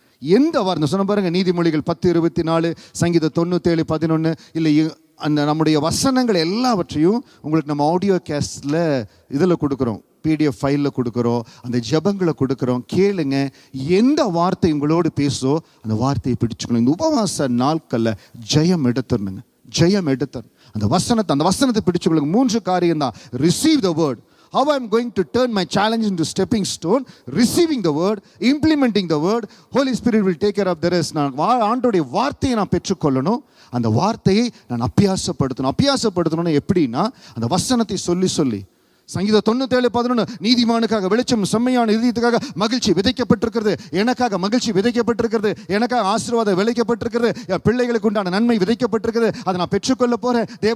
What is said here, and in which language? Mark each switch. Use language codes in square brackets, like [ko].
[ta] எந்த வார்த்தை சொன்ன பாருங்க, நீதிமொழிகள் 10:24 சங்கீதம் 97:11 இல்லை, அந்த நம்முடைய வசனங்கள் எல்லாவற்றையும் உங்களுக்கு நம்ம ஆடியோ கேஸ்டில் இதில் கொடுக்குறோம், PDF ஃபைலில் கொடுக்குறோம், அந்த ஜெபங்களை கொடுக்குறோம். கேளுங்க, எந்த வார்த்தை உங்களோடு பேசோ அந்த வார்த்தையை பிடிச்சுக்கணும். இந்த உபவாச நாட்களில் ஜெயம் எடுத்துடணுங்க, அந்த வசனத்தை பிடிச்சுக்கொள்ளுங்க. 3 காரியம் தான். [en] Receive the word. How I am going to turn my challenge into stepping stone, receiving the word, implementing the word. Holy Spirit will take care of the rest. [ta] நான் ஆண்டோடைய வார்த்தையை நான் பெற்றுக்கொள்ளணும், அந்த வார்த்தையை நான் அபியாசப்படுத்தணும். எப்படின்னா அந்த வசனத்தை சொல்லி சங்கீதம் 97:11 நீதிமானுக்காக வெளிச்சம் செம்மையான இதயத்துக்காக மகிழ்ச்சி விதைக்கப்பட்டிருக்கிறது, எனக்காக மகிழ்ச்சி விதைக்கப்பட்டிருக்கிறது, எனக்காக ஆசீர்வாதம் விளைக்கப்பட்டிருக்கிறது, என் பிள்ளைகளுக்கு உண்டான நன்மை விதைக்கப்பட்டிருக்கிறது, அதை நான் பெற்றுக்கொள்ள போறேன்.